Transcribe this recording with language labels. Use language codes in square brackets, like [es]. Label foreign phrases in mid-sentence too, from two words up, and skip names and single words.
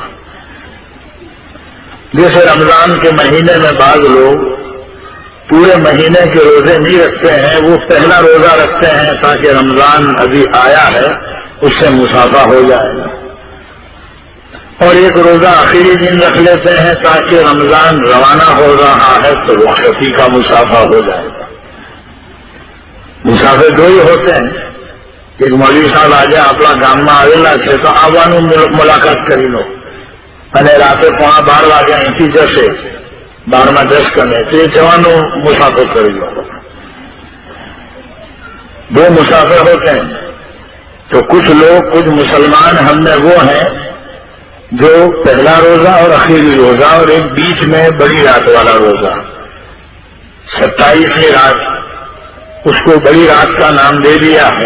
[ur] جیسے رمضان کے مہینے میں بعض لوگ پورے مہینے کے روزے نہیں رکھتے ہیں، وہ پہلا روزہ رکھتے ہیں تاکہ رمضان ابھی آیا ہے اس سے مسافہ ہو جائے، اور ایک روزہ آخری دن رکھ لیتے ہیں تاکہ رمضان روانہ ہو رہا ہے تو رخصتی کا مسافہ ہو جائے گا. مسافر دو ہی ہوتے ہیں، ایک مولوی صاحب آ جائے اپنا گام میں آئے سے [gu] તો આવાનો મુલાકાત કરી લો અને રાતે 11:30 વાગે અહીંથી જશે 12:10 કને તે જવાનું મુસાફર કરી લો. [ur] دو مسافر ہوتے ہیں. تو کچھ لوگ کچھ مسلمان ہم میں وہ ہیں جو پہلا روزہ اور آخری روزہ اور ایک بیچ میں بڑی رات والا روزہ 27ویں رات، اس کو بڑی رات کا نام دے دیا ہے.